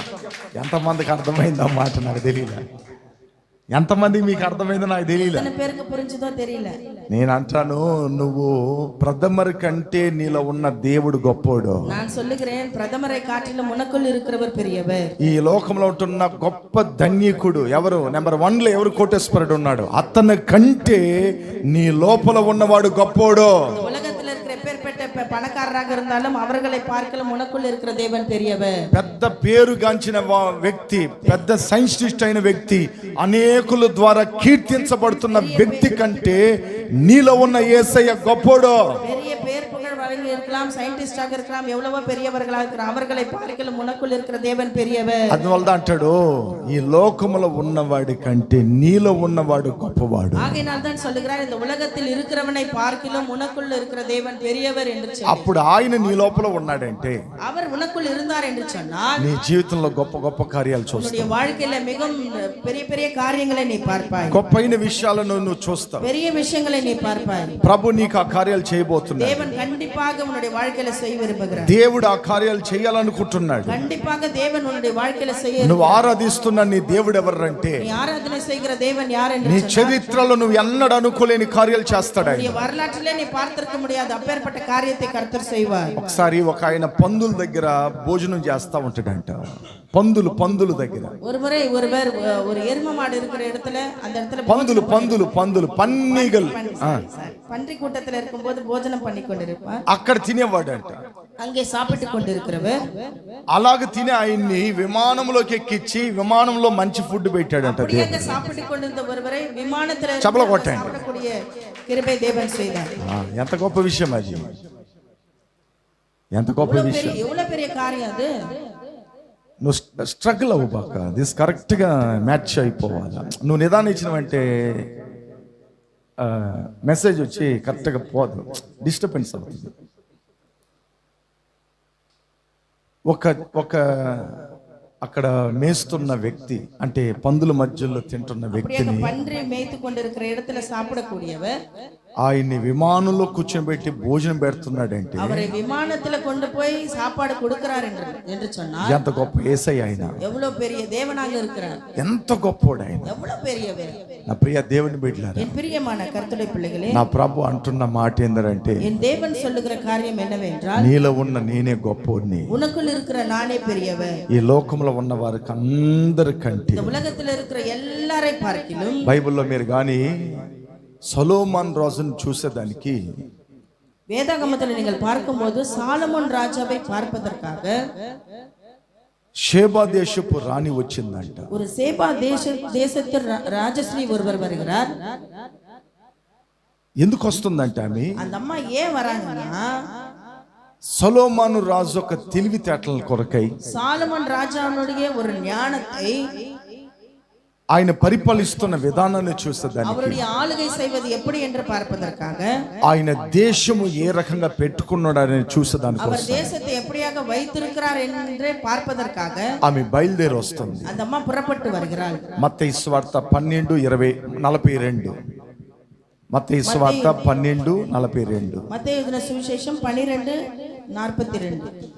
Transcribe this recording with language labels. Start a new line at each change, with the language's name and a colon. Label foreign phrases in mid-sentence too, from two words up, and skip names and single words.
Telugu: ఎంతమందికి అర్థమైందో మాట నాకు తెలియలే, ఎంతమందికి మీకు అర్థమైందో నాకు తెలియలే.
Tamil: எத்தனை பேருக்கு புரிஞ்சுதோ தெரியல.
Telugu: నేను అంటాను, నువ్వు ప్రథమరి కంటే నీలో ఉన్న దేవుడు గొప్పోడు.
Tamil: நான் சொல்லுகிறேன், பிரதமரை காட்டிலும் உனக்குள் இருக்கிறவர் பெரியவர்.
Telugu: ఈ లోకంలో ఉంటున్న గొప్ప ధన్యకుడు ఎవరు? నెంబర్ 1 లో ఎవరు? కోటేశ్వరుడు ఉన్నాడు. అతని కంటే నీ లోపల ఉన్నవాడు గొప్పోడు.
Tamil: உலகத்தில் இருக்கிற எப்பேற்பட்ட பணக்காரராக இருந்தாலும் அவர்களை பார்க்கலாம் உனக்குள் இருக்கிற தேவன் பெரியவர்.
Telugu: పెద్ద పేరుగాంచిన వ్యక్తి, పెద్ద సైంటిస్ట్ అయిన వ్యక్తి, అనేకుల ద్వారా కీర్తించబడుతున్న వ్యక్తి కంటే నీలో ఉన్న యేసయ్య గొప్పోడు.
Tamil: பெரிய பேர் புகழ் வழங்கி இருக்கலாம், சயின்டிஸ்டாக இருக்கலாம், எவ்வளவோ பெரியவர்களாக இருக்கலாம், அவர்களை பார்க்கலாம் உனக்குள் இருக்கிற தேவன் பெரியவர்.
Telugu: అందువల్ల అంటాడు, ఈ లోకములో ఉన్నవాడి కంటే నీలో ఉన్నవాడు గొప్పవాడు.
Tamil: ஆகையினால் தான் சொல்லுகிறார், இந்த உலகத்தில் இருக்கிறவனை பார்க்கலாம் உனக்குள் இருக்கிற தேவன் பெரியவர் என்று சொல்லி.
Telugu: అప్పుడు ఆయన నీ లోపల ఉన్నాడంటే,
Tamil: அவர் உனக்குள் இருந்தார் என்று சொன்னால்
Telugu: నీ జీవితంలో గొప్ప గొప్ప కార్యాలు చూస్తావు.
Tamil: உன்னுடைய வாழ்க்கையில மிகவும் பெரிய பெரிய காரியங்களை நீ பார்ப்பாய்.
Telugu: గొప్పైన విషయాలను నువ్వు చూస్తావు.
Tamil: பெரிய விஷயங்களை நீ பார்ப்பாய்.
Telugu: ప్రభు నీకు ఆ కార్యాలు చేయబోతున్నాడు.
Tamil: தேவன் கண்டிப்பாக உன்னுடைய வாழ்க்கையில செய்ய விரும்புகிறார்.
Telugu: దేవుడు ఆ కార్యాలు చేయాలనుకుంటున్నాడు.
Tamil: கண்டிப்பாக தேவன் உன்னுடைய வாழ்க்கையில செய்ய.
Telugu: నువ్వు ఆరాధిస్తున్న నీ దేవుడు ఎవరంటే,
Tamil: நீ ఆరాధனை செய்கிற தேவன் யார் என்று
Telugu: నీ చరిత్రలో నువ్వు ఎన్నడూ అనుకోలేని కార్యాలు చేస్తాడు ఆయన.
Tamil: நீ வரலாற்றிலே நீ பார்த்திருக்க முடியாத அப்பேற்பட்ட காரியத்தை கர்த்தர் செய்வார்.
Telugu: ఒకసారి ఒక ఆయన పందుల దగ్గర భోజనం చేస్తా ఉంటాడంట. పందుల దగ్గర
Tamil: ஒருமுறை ஒருவர் ஒரு எரும மாடு இருக்கிற இடத்துல, அந்த இடத்துல పన్నీగల్ பன்றி கூட்டத்துல இருக்கும்போது போஜனம் பண்ணி கொண்டிருப்பார்.
Telugu: అక్కడ తినేవాడంట.
Tamil: அங்கே சாப்பிட்டு கொண்டிருக்கிறவர்
Telugu: అలాగ తినే ఆయన్ని విమానంలోకి ఎక్కించి విమానంలో మంచి ఫుడ్ పెట్టాడంట.
Tamil: அப்படியே சாப்பிட்டு கொண்டிருந்த ஒருவரை விமானத்துல
Telugu: చపల కొట్టండి.
Tamil: சாப்பிடக்கூடிய கிருபை தேவன் செய்தார்.
Telugu: ఎంత గొప్ప విషయం అది, ఎంత గొప్ప విషయం.
Tamil: எவ்வளவு பெரிய காரியம் அது.
Telugu: నువ్వు స్ట్రగుల్ అవ్వబాక, దిస్ కరెక్ట్గా మ్యాచ్ అయిపోవాలి. నువ్వు నిదానం ఇచ్చినవంటే మెసేజ్ వచ్చి కరెక్ట్గా పోదు, డిస్టర్బెన్స్ అవుతుంది. ఒక అక్కడ మేస్తున్న వ్యక్తి, అంటే పందుల మధ్యలో తింటున్న వ్యక్తిని,
Tamil: பன்றி மேய்த்து கொண்டிருக்கிற இடத்துல சாப்பிடக்கூடியவர்
Telugu: ఆయన్ని విమానంలో కూర్చోబెట్టి భోజనం పెడుతున్నాడంటే
Tamil: அவரை விமானத்துல கொண்டு போய் சாப்பாடு கொடுக்கிறார் என்று சொன்னார்.
Telugu: ఎంత గొప్ప యేసయ్య ఆయన,
Tamil: எவ்வளவு பெரிய தேவனாக இருக்கிறார்,
Telugu: ఎంత గొప్పోడు ఆయన.
Tamil: எவ்வளவு பெரியவர்.
Telugu: నా ప్రియ దేవుని బిడ్డలారా,
Tamil: என் பிரியமான கர்த்தருடைய பிள்ளைகளே,
Telugu: నా ప్రభు అంటున్న మాట ఏంటంటే,
Tamil: என் தேவன் சொல்லுகிற காரியம் என்னவென்றால்,
Telugu: నీలో ఉన్న నేనే గొప్పోడిని.
Tamil: உனக்குள் இருக்கிற நானே பெரியவர்.
Telugu: ఈ లోకంలో ఉన్న వారికి అందరికంటే,
Tamil: இந்த உலகத்தில் இருக்கிற எல்லாரை பார்க்கிலும்,
Telugu: బైబిల్లో మీరు కానీ సొలొమోన్ రాజును చూసేదానికి,
Tamil: வேதாகமத்தில் நீங்கள் பார்க்கும்போது சாலமோன் ராஜாவை பார்ப்பதற்காக
Telugu: షేబా దేశపు రాణి వచ్చిందంట.
Tamil: ஒரு சேபா தேசத்தில் ராஜஸ்ரீ ஒருவர் வருகிறார்.
Telugu: ఎందుకు వస్తుందంటే ఆమె,
Tamil: அந்த అమ్మ ஏன் வராங்கன்னா,
Telugu: సొలొమోను రాజు ఒక తెలివితేటల కొరకై,
Tamil: சாலமோன் ராஜாவுடைய ஒரு ஞானத்தை,
Telugu: ఆయన పరిపాలిస్తున్న విధానాన్ని చూసేదానికి,
Tamil: அவருடைய ஆளுகை செய்வது எப்படி என்று பார்ப்பதற்காக,
Telugu: ఆయన దేశము ఏ రకంగా పెట్టుకున్నాడని చూసేదానికి
Tamil: அவர் தேசத்தை எப்படியாக வைத்திருக்கிறார் என்று பார்ப்பதற்காக
Telugu: ఆమె బయలుదేరి వస్తుంది.
Tamil: அந்த అమ్మ புறப்பட்டு வருகிறாள்.
Telugu: మత్తయి సువార్త 12:42. మత్తయి సువార్త 12:42.
Tamil: மத்தேயு எழுதின சுவிசேஷம் 12:42.